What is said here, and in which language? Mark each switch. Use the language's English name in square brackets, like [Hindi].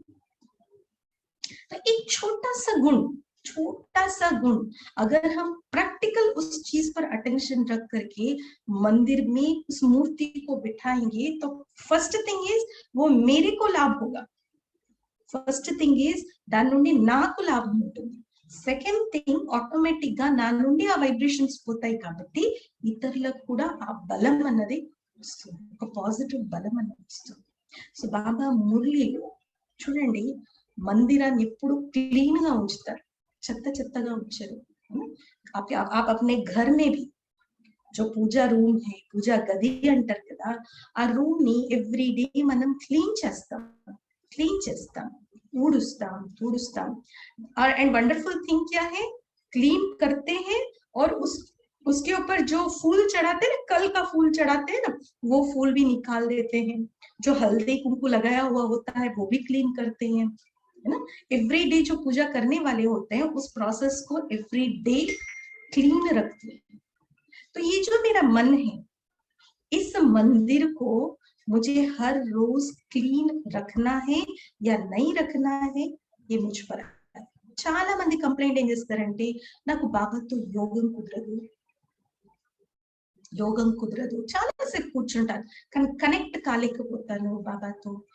[Hindi] तो एक छोटा सा गुण अगर हम प्रैक्टिकल उस चीज पर अटेंशन रख करके मंदिर में उस मूर्ति को बिठाएंगे, तो फर्स्ट थिंग इज वो मेरे को लाभ होगा। [Telugu] ఫస్ట్ థింగ్ ఈజ్ దాని నుండి నాకు లాభం ఉంటుంది. సెకండ్ థింగ్ ఆటోమేటిక్ గా నా నుండి ఆ వైబ్రేషన్స్ పోతాయి కాబట్టి ఇతరులకు కూడా ఆ బలం అన్నది వస్తుంది, ఒక పాజిటివ్ బలం అన్నది వస్తుంది. సో బాబా మురళిలో చూడండి, మందిరాన్ని ఎప్పుడు క్లీన్ గా ఉంచుతారు, చెత్తగా ఉంచారు. [Hindi] आप अपने घर में भी जो [Telugu] పూజా రూమ్ है, పూజా గది అంటారు కదా, ఆ రూమ్ ని ఎవ్రీ డే మనం క్లీన్ చేస్తాం, ऊड़ुस्ताम। [Hindi] और एंड वंडरफुल थिंग क्या है, क्लीन करते हैं और उसके ऊपर जो फूल चढ़ाते हैं ना, कल का फूल चढ़ाते हैं ना, वो फूल भी निकाल देते हैं। जो हल्दी कुंकू लगाया हुआ होता है वो भी क्लीन करते हैं, है ना। एवरी डे जो पूजा करने वाले होते हैं उस प्रोसेस को एवरी डे क्लीन रखते हैं। तो ये जो मेरा मन है, इस मंदिर को मुझे हर रोज क्लीन रखना है या नहीं रखना है, ये मुझ पर है। [Telugu] చాలా మంది కంప్లైంట్ ఏం చేస్తారంటే నాకు బాబాతో యోగం కుదరదు, చాలా సేపు కూర్చుంటాను కానీ కనెక్ట్ కాలేకపోతాను బాబాతో.